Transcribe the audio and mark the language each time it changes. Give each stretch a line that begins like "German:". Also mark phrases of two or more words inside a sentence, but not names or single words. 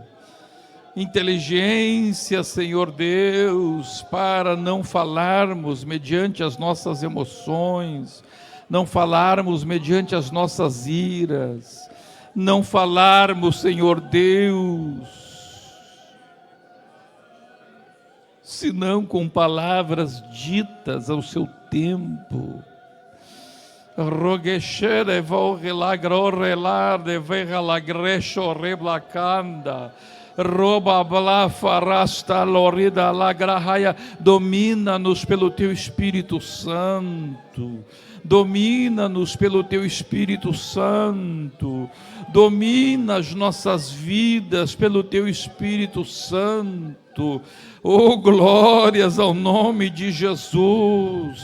Portuguese: Inteligência, Senhor Deus, para não falarmos mediante as nossas emoções, não falarmos mediante as nossas iras, não falarmos, Senhor Deus, senão com palavras ditas ao seu tempo. Rogeshere vorre lagrorelar de verra lagresho reblacanda. Roba blá farasta lorida lagrahaya. Domina-nos pelo Teu Espírito Santo. Domina-nos pelo Teu Espírito Santo. Domina as nossas vidas pelo Teu Espírito Santo. Oh, glórias ao nome de Jesus.